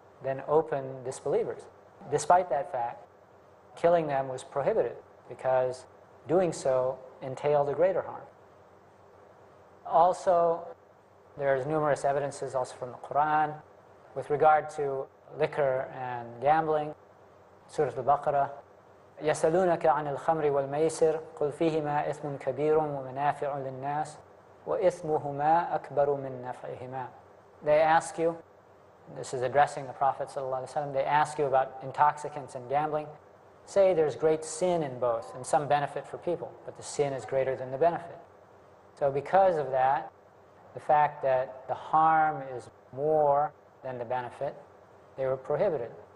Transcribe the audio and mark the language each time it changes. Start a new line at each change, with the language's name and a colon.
English: than open disbelievers. Despite that fact, killing them was prohibited because doing so entailed a greater harm. Also, there's numerous evidences also from the Quran with regard to liquor and gambling.
Arabic: Surah Al-Baqarah, يَسَلُونَكَ عَنِ الْخَمْرِ وَالْمَيْسِرِ قُلْ فِيهِمَا إِثْمٌ كَبِيرٌ وَمَنَافِعُ لِلنَّاسِ وَإِثْمُهُمَا أَكْبَرُ مِنْ نَفْعِهِمَا.
English: They ask you, this is addressing the Prophet ﷺ, they ask you about intoxicants and gambling. Say there's great sin in both and some benefit for people, but the sin is greater than the benefit. So because of that, the fact that the harm is more than the benefit, they were prohibited.